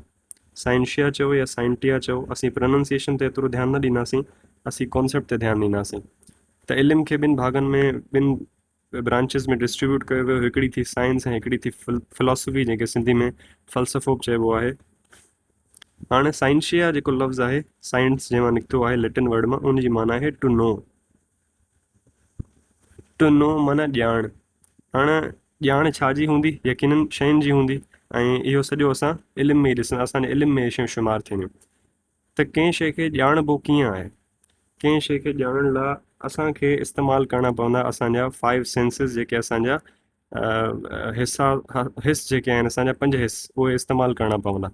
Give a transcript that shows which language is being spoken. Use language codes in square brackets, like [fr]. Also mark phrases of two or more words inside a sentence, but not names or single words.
[sd] साइंशिया चओ या साइंटिया चओ, असीं प्रोनाउंसिएशन ते एतिरो ध्यानु न ॾींदासीं, असीं कॉन्सेप्ट ते ध्यानु ॾींदासीं। त इल्म खे ॿिनि भागनि में, ॿिनि ब्रांचिस में डिस्ट्रीब्यूट कयो वियो। हिकिड़ी थी साइंस ऐं हिकिड़ी थी फिलॉसफी, जंहिंखे सिंधी में फ़लसफ़ो बि चइबो आहे। हाणे साइंशिया जेको लफ़्ज़ आहे, साइंस जंहिंमां निकितो आहे [en] Latin word [sd] मां, उन जी माना आहे [en] to know. to know [sd] माना ॼाण। हाणे ॼाण छा जी हूंदी? यकीनन शयुनि जी हूंदी, ऐं इहो सॼो असां इल्म में ई ॾिसंदा, असांजे इल्म में शयूं शुमारु थींदियूं। त कंहिं शइ खे ॼाणबो कीअं आहे? कंहिं शइ खे ॼाणण लाइ असांखे इस्तेमालु करणा पवंदा असांजा 5 सेंसिस, जेके असांजा हिस जेके आहिनि, असांजा 5 हिस, उहे इस्तेमालु करणा पवंदा।